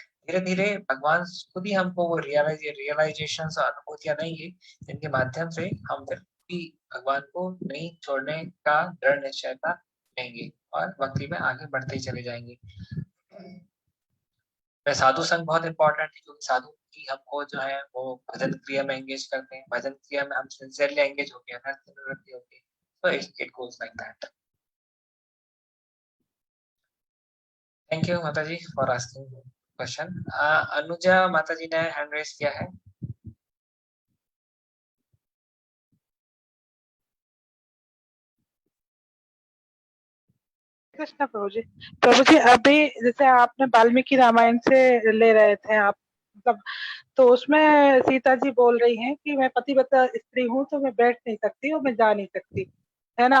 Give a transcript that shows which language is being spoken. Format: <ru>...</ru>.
<hi>धीरे धीरे भगवान खुद ही हमको वो रियलाइजेशन और अनुभूतियां देंगे, जिनके माध्यम से हम फिर भी भगवान को नहीं छोड़ने का दृढ़ निश्चयता लेंगे और भक्ति में आगे बढ़ते ही चले जाएंगे। साधु संघ बहुत इंपॉर्टेंट है, क्योंकि साधु की हमको जो है वो भजन क्रिया में एंगेज करते हैं। भजन क्रिया में हम सिंसियरली एंगेज होके अनर्थ निवृत्ति होती है।</hi> <en>So it goes like that. Thank you mata ji for asking question.</en> <hi>अनुजा माता जी ने हैंड रेस किया है। कृष्ण प्रभु जी अभी जैसे आपने वाल्मीकि रामायण से ले रहे थे आप, मतलब तो उसमें सीता जी बोल रही हैं कि मैं पतिव्रता स्त्री हूँ तो मैं बैठ नहीं सकती और मैं जा नहीं सकती, है ना।</hi>